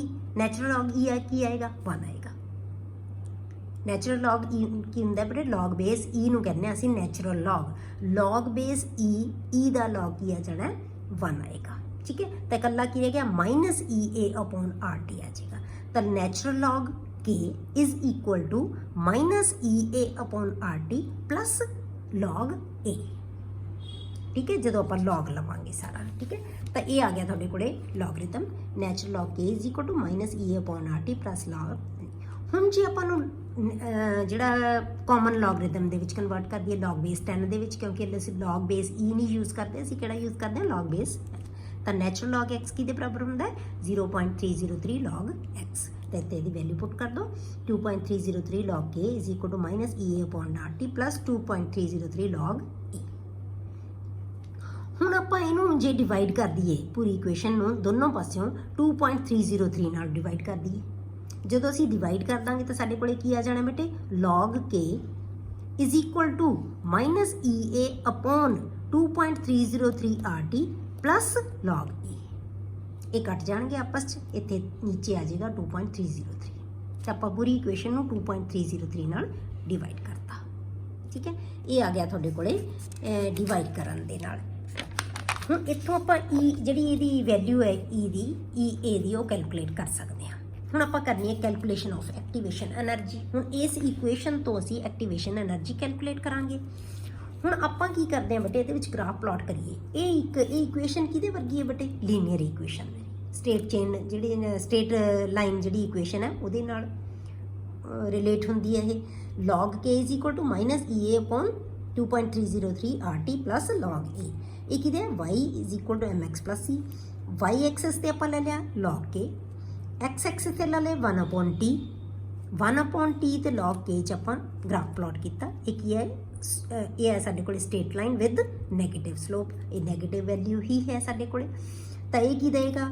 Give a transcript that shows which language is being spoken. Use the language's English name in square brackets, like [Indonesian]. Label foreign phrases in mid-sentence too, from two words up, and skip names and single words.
[English] natural log [Punjabi] E ਆ ਕੀ ਆਏਗਾ? 1 ਆਏਗਾ। [English] natural log [Punjabi] E ਕੀ ਹੁੰਦਾ ਬੇਟੇ? [English] log base E [Punjabi] ਨੂੰ ਕਹਿੰਦੇ ਅਸੀਂ [English] natural log base E [Punjabi] ਦਾ log ਕੀ ਆ ਜਾਣਾ? 1 ਆਏਗਾ, ਠੀਕ ਹੈ। ਤਾਂ ਇਕੱਲਾ ਕੀ ਰਹਿ ਗਿਆ? [English] minus EA upon RT [Punjabi] ਆ ਜਾਏਗਾ। [English] ਤਾਂ natural log K is equal to minus EA upon RT plus log A, [Punjabi] ਠੀਕ ਹੈ। ਜਦੋਂ ਆਪਾਂ log ਲਵਾਂਗੇ ਸਾਰਾ, ਠੀਕ ਹੈ। ਤਾਂ ਇਹ ਆ ਗਿਆ ਤੁਹਾਡੇ ਕੋਲੇ ਲੌਗਰਿਥਮ। [English] natural log K is equal to minus EA upon RT plus log A. [Punjabi] ਹੁਣ ਜੇ ਆਪਾਂ ਨੂੰ ਜਿਹੜਾ [English] common logarithm [Punjabi] ਦੇ ਵਿੱਚ ਕਨਵਰਟ ਕਰ ਦਈਏ [English] log base 10 [Punjabi] ਦੇ ਵਿੱਚ, ਕਿਉਂਕਿ ਅਸੀਂ [English] log base E [Punjabi] ਨਹੀਂ ਯੂਜ਼ ਕਰਦੇ, ਅਸੀਂ ਕਿਹੜਾ ਯੂਜ਼ ਕਰਦੇ ਹਾਂ? [English] log base। [Punjabi] ਤਾਂ [English] natural log x [Punjabi] ਕਿਹਦੇ ਬਰਾਬਰ ਹੁੰਦਾ ਹੈ? 0.303 [English] log x। [Punjabi] ਤੇ ਇੱਥੇ ਇਹਦੀ [English] value put [Punjabi] ਕਰ ਦਿਓ। [English] 2.303 log K is equal to minus EA upon RT plus 2.303 log A। [Punjabi] ਹੁਣ ਆਪਾਂ ਇਹਨੂੰ ਜੇ ਡਿਵਾਈਡ ਕਰ ਦਈਏ ਪੂਰੀ ਇਕੁਏਸ਼ਨ ਨੂੰ ਦੋਨੋਂ ਪਾਸਿਓਂ 2.303 ਨਾਲ ਡਿਵਾਈਡ ਕਰ ਦਈਏ। ਜਦੋਂ ਅਸੀਂ ਡਿਵਾਈਡ ਕਰ ਦਾਂਗੇ ਤਾਂ ਸਾਡੇ ਕੋਲੇ ਕੀ ਆ ਜਾਣਾ ਬੇਟੇ? [English] log K is equal to minus EA upon 2.303 RT plus log E। [Punjabi] ਇਹ ਕੱਟ ਜਾਣਗੇ ਆਪਸ 'ਚ, ਇੱਥੇ ਨੀਚੇ ਆ ਜਾਏਗਾ 2.303। ਤਾਂ ਆਪਾਂ ਪੂਰੀ ਇਕੁਏਸ਼ਨ ਨੂੰ 2.303 ਨਾਲ ਡਿਵਾਈਡ ਕਰਤਾ, ਠੀਕ ਹੈ। ਇਹ ਆ ਗਿਆ ਤੁਹਾਡੇ ਕੋਲੇ ਡਿਵਾਈਡ ਕਰਨ ਦੇ ਨਾਲ। ਹੁਣ ਇੱਥੋਂ ਆਪਾਂ E ਜਿਹੜੀ ਇਹਦੀ ਵੈਲਿਊ ਹੈ EA ਦੀ ਉਹ ਕੈਲਕੂਲੇਟ ਕਰ ਸਕਦੇ ਹਾਂ। ਹੁਣ ਆਪਾਂ ਕਰਨੀ ਹੈ [English] calculation of activation energy. [Punjabi] ਹੁਣ ਇਸ ਇਕੁਏਸ਼ਨ ਤੋਂ ਅਸੀਂ [English] activation energy [Punjabi] ਕੈਲਕੂਲੇਟ ਕਰਾਂਗੇ। ਹੁਣ ਆਪਾਂ ਕੀ ਕਰਦੇ ਹਾਂ ਬੇਟੇ? ਇਹਦੇ ਵਿੱਚ [English] graph plot [Punjabi] ਕਰੀਏ। ਇਹ ਇਕੁਏਸ਼ਨ ਕਿਹਦੇ ਵਰਗੀ ਹੈ ਬੇਟੇ? [English] linear equation [Punjabi] ਹੈ। [English] state chain [Punjabi] ਜਿਹੜੀ [English] state line [Punjabi] ਜਿਹੜੀ ਇਕੁਏਸ਼ਨ ਹੈ ਉਹਦੇ ਨਾਲ ਰਿਲੇਟ ਹੁੰਦੀ ਹੈ ਇਹ। [English] log K is equal to minus EA upon 2.303 RT plus log A। [Punjabi] ਇਹ ਕਿਹਦੇ ਹੈ? [English] y is equal to mx plus c। [Punjabi] y ਐਕਸਿਸ ਤੇ ਆਪਾਂ ਲੈ ਲਿਆ [English] log K, [Punjabi] x ਐਕਸਿਸ ਤੇ ਲੈ ਲਿਆ [English] 1 upon t। 1 upon t [Punjabi] ਤੇ [English] log K [Punjabi] 'ਚ ਆਪਾਂ [English] graph plot [Punjabi] ਕੀਤਾ। ਇਹ ਕੀ ਹੈ? ਇਹ ਹੈ ਸਾਡੇ ਕੋਲ [English] state line with negative slope. [Punjabi] ਇਹ [English] negative value [Punjabi] ਹੀ ਹੈ ਸਾਡੇ ਕੋਲ। ਤਾਂ ਇਹ ਕੀ ਦੇਗਾ?